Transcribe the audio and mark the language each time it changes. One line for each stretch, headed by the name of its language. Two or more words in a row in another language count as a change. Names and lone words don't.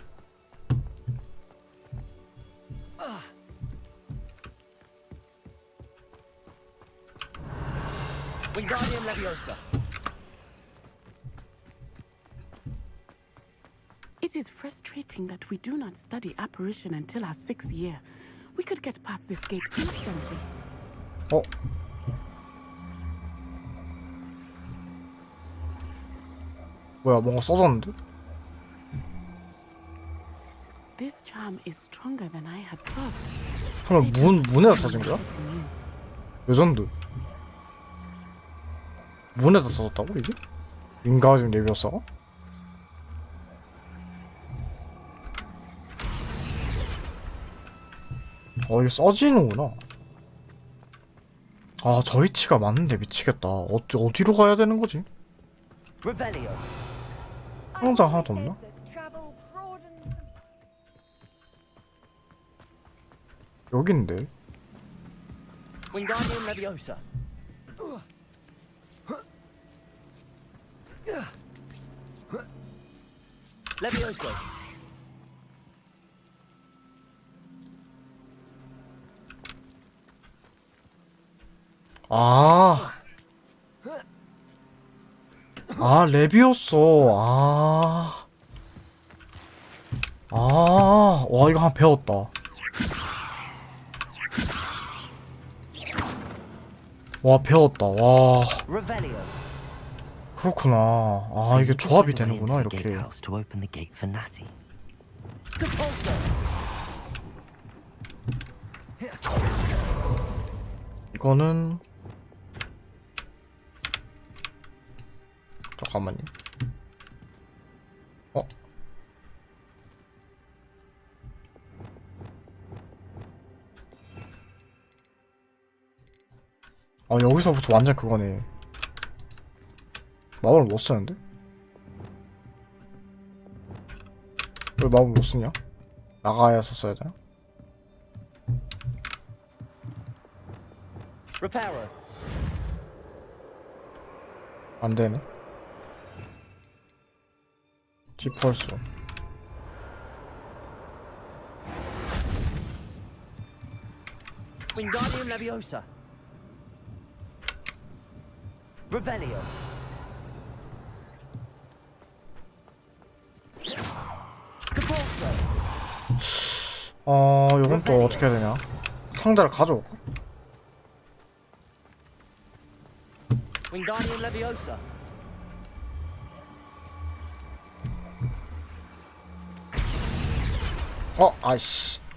Latin: Wingardium Leviosa.
English: It is frustrating that we do not study apparition until our 6th year. We could get past this gate instantly.
Korean: 어? 뭐야, 뭔가 써졌는데? This charm is stronger than I had thought. 그럼 문에다 써진 거야? 레전드. 문에다 써졌다고 이게? 윙가디움 레비오사가? 이게 써지는구나. 아, 저 위치가 맞는데 미치겠다. 어디로 가야 되는 거지?
Latin: Revelio.
Korean: 상자 하나도 없나? 여긴데.
Latin: Wingardium Leviosa. Leviosa.
Korean: 레비오소. 와, 이거 한 배웠다. 와, 배웠다. 와.
Latin: Revelio.
Korean: 그렇구나. 이게 조합이 되는구나, 이렇게.
English: To open the gate for Natty.
Latin: Depulso.
Korean: 이거는 잠깐만요. 여기서부터 완전 그거네. 마법을 못 쓰는데? 왜 마법을 못 쓰냐? 나가야서 써야 되나?
English: Repairer.
Korean: 안 되네. 디펄스.
Latin: Wingardium Leviosa. Revelio. Depulso.
Korean: 요건 또 어떻게 해야 되냐? 상자를 가져올까? Wingardium Leviosa. 아이씨.